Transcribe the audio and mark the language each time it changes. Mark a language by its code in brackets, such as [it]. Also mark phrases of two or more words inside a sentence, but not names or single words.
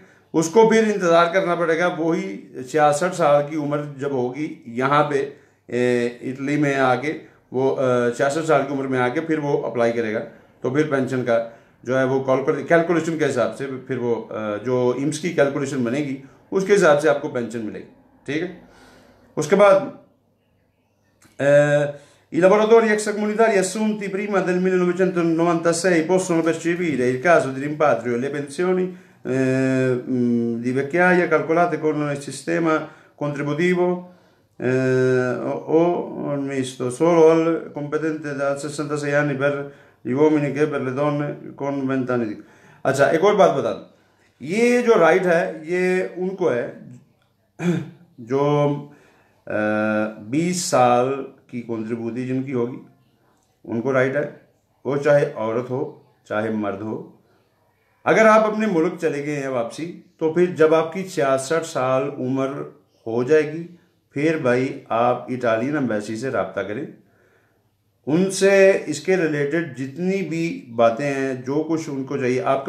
[ur] اس کو پھر انتظار کرنا پڑے گا، وہی 66 سال کی عمر جب ہوگی یہاں پہ اٹلی میں آ کے، وہ 66 سال کی عمر میں آ کے پھر وہ اپلائی کرے گا، تو پھر پنشن کا جو ہے وہ کیلکولیشن کے حساب سے پھر وہ جو امس کی کیلکولیشن بنے گی اس کے حساب سے آپ کو پنشن ملے گی، ٹھیک ہے. اس کے بعد [it] i lavoratori extracomunitari assunti prima del 1996 possono percepire, in caso di rimpatrio, le pensioni di vecchiaia calcolate con il sistema contributivo o misto, solo al competente da 66 anni per gli uomini che per le donne con 20 anni di। [ur] اچھا، ایک اور بات بتا دوں، یہ جو رائٹ ہے یہ ان کو ہے جو 20 سال کی کانٹریبیوٹی جن کی ہوگی، ان کو رائٹ ہے، وہ چاہے عورت ہو چاہے مرد ہو. اگر آپ اپنے ملک چلے گئے ہیں واپسی، تو پھر جب آپ کی 66 سال عمر ہو جائے گی، پھر بھائی آپ [en] Italian embassy [ur] سے رابطہ کریں، ان سے اس کے ریلیٹڈ جتنی بھی باتیں ہیں، جو کچھ ان کو چاہیے آپ کے